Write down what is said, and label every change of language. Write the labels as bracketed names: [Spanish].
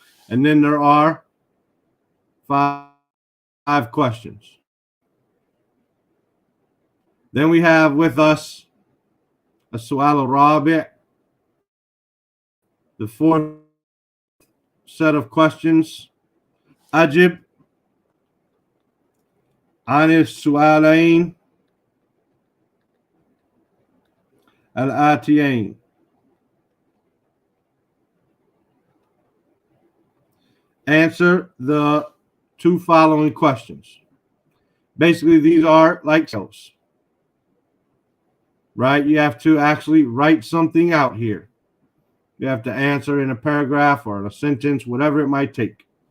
[English] And then there are five questions. Then we have with us [Arabic] السؤال الرابع, [English] the fourth set of questions. [Arabic] أجب عن السؤالين الآتيين. [English] Answer the two following questions. Basically, these are like those, right? You have to actually write something out here. You have to answer in a paragraph or in a sentence, whatever it might take.